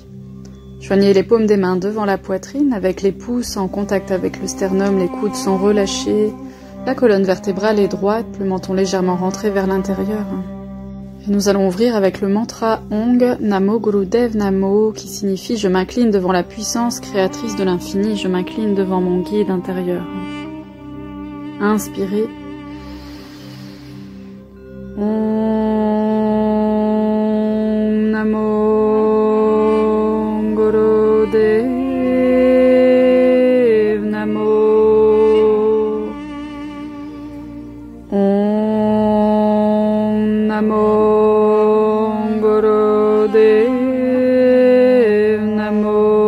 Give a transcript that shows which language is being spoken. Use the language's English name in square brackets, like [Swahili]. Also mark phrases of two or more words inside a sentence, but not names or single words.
[French] Joignez les paumes des mains devant la poitrine avec les pouces en contact avec le sternum, les coudes sont relâchés, la colonne vertébrale est droite, le menton légèrement rentré vers l'intérieur. Et nous allons ouvrir avec le mantra [Sanskrit] Ong Namo Gurudev Namo [French] qui signifie « Je m'incline devant la puissance créatrice de l'infini, je m'incline devant mon guide intérieur ». Inspirez. [Sanskrit] Om Namo Gurudev Namo. Om Namo Gurudev Namo.